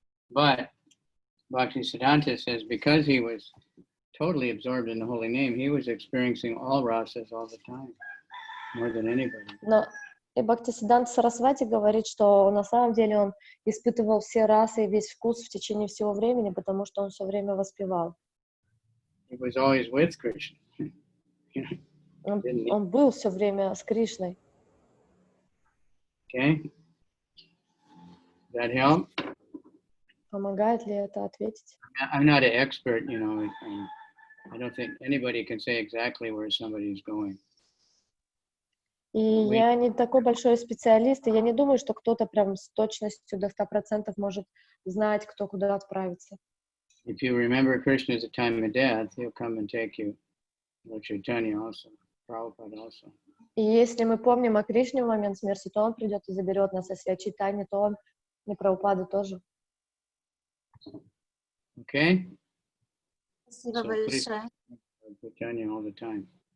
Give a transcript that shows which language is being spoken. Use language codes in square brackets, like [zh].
[en] But Bhaktisiddhanta says because he was totally absorbed in the holy name, he was experiencing all rasas all the time, more than anybody. [ru] Но и Бхактисиддханта Сарасвати говорит, что на самом деле он испытывал все расы и весь вкус в течение всего времени, потому что он все время воспевал. [en] He was always with Krishna. [ru] Он был все время с Кришной. [en] Okay? Does that help? [ru] Помогает ли это ответить? [en] I'm not an expert, you know, I don't think anybody can say exactly where somebody's going. [ru] И я не такой большой специалист, и я не думаю, что кто-то прям с точностью до 100% может знать, кто куда отправится. [en] If you remember Krishna at the time of death, he'll come and take you Lord Chaitanya also, Prabhupada also. [ru] И если мы помним о Кришне в момент смерти, то он придет и заберет нас, если о Чайтанье, то он и Прабхупада тоже. [en] Okay? [ru] Спасибо [en] So please [ru] большое. [en] Lord Chaitanya all the time.